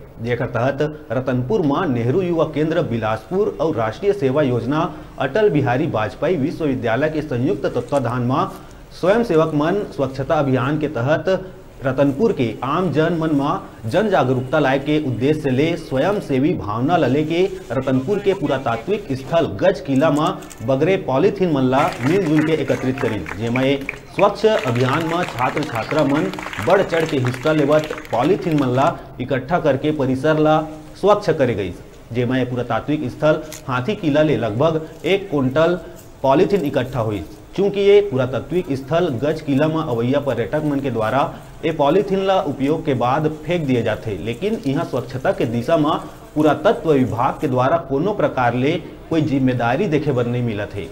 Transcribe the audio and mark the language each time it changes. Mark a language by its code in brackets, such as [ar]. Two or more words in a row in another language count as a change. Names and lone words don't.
[hne] जेकर तहत रतनपुर में नेहरू युवा केंद्र बिलासपुर और राष्ट्रीय सेवा योजना अटल बिहारी वाजपेयी विश्वविद्यालय के संयुक्त तत्वाधान में स्वयं सेवक मन स्वच्छता अभियान के तहत रतनपुर के आम जन मन में जन जागरूकता लाए के उद्देश्य से ले स्वयं सेवी भावना लले के रतनपुर के पुरातात्विक स्थल गज किला में बगरे पॉलीथीन मन ला मिलजुल के एकत्रित करी। जेमें स्वच्छ अभियान में छात्र छात्रा मन बढ़ चढ़ के हिस्सा लेवत पॉलीथीन मन ला इकट्ठा करके परिसर ला स्वच्छ करे गई। जेमें पुरातात्विक स्थल हाथी किला ले लगभग 1 क्विंटल पॉलीथीन इकट्ठा हुई। चूंकि ये पुरातात्विक स्थल गज किला में अवैया पर्यटक मन के द्वारा ये पॉलीथीन ला उपयोग के बाद फेंक दिए जाते, लेकिन यहाँ स्वच्छता के दिशा में पुरातत्व विभाग के द्वारा कोनो प्रकार ले कोई जिम्मेदारी देखे बर नहीं मिलत है।